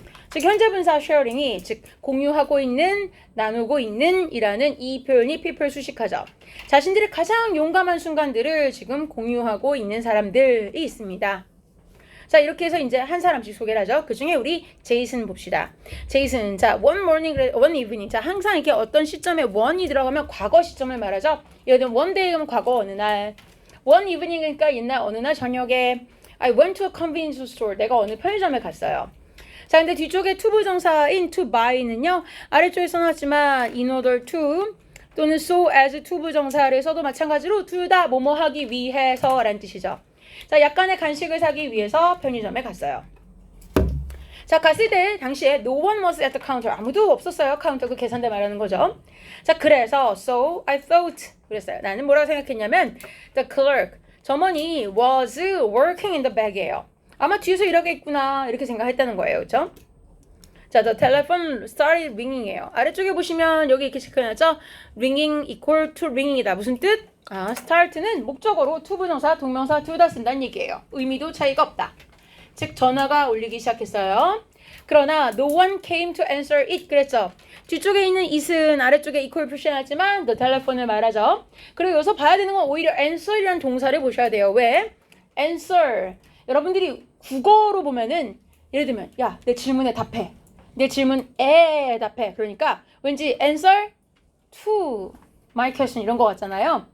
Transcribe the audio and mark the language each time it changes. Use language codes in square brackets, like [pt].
[ko] 즉 현재 분사 sharing이, 즉 공유하고 있는, 나누고 있는 이라는 이 표현이 people 수식하죠. 자신들의 가장 용감한 순간들을 지금 공유하고 있는 사람들이 있습니다. 자, 이렇게 해서 이제 한 사람씩 소개를 하죠. 그 중에 우리 제이슨 봅시다. [en] 제이슨, 자, one morning, one evening. [ko] 자, 항상 이렇게 어떤 시점에 one이 들어가면 과거 시점을 말하죠. 예를 들면 one day면 과거 어느 날, one evening 그러니까 옛날 어느 날 저녁에 [en] I went to a convenience store. [ko] 내가 어느 편의점에 갔어요. 자, 근데 뒤쪽에 to 부정사인 to buy는요, 아래쪽에 써놨지만 [en] in order to [ko] 또는 so as 투부정사에서도 마찬가지로 둘 다 뭐뭐 하기 위해서 라는 뜻이죠. 자, 약간의 간식을 사기 위해서 편의점에 갔어요. [en] 자, [ko] 갔을 때 당시에 [en] no one was at the counter. [ko] 아무도 없었어요. 카운터 그 계산대 말하는 거죠. 자, 그래서 [en] so I thought [ko] 그랬어요. 나는 뭐라고 생각했냐면 [en] the clerk [ko] 점원이 [en] was working in the back이에요. [ko] 아마 뒤에서 일하겠구나 이렇게 생각했다는 거예요. 그렇죠? [en] 자, the telephone started ringing이에요. [ko] 아래쪽에 보시면 여기 이렇게 체크해놨죠? [en] ringing equal to ringing이다. [ko] 무슨 뜻? start는 목적어로 투부정사, 동명사 둘 다 쓴다는 얘기예요. 의미도 차이가 없다. 즉 전화가 울리기 시작했어요. 그러나 [en] no one came to answer it [ko] 그랬죠. 뒤쪽에 있는 it은 아래쪽에 equal 표시해놨지만 the telephone을 말하죠. 그리고 여기서 봐야 되는 건 오히려 answer이라는 동사를 보셔야 돼요. 왜? answer. 여러분들이 국어로 보면은 예를 들면 야, 내 질문에 답해. 내 질문에 답해. 그러니까 왠지 [en] answer to my question [ko] 이런 거 같잖아요.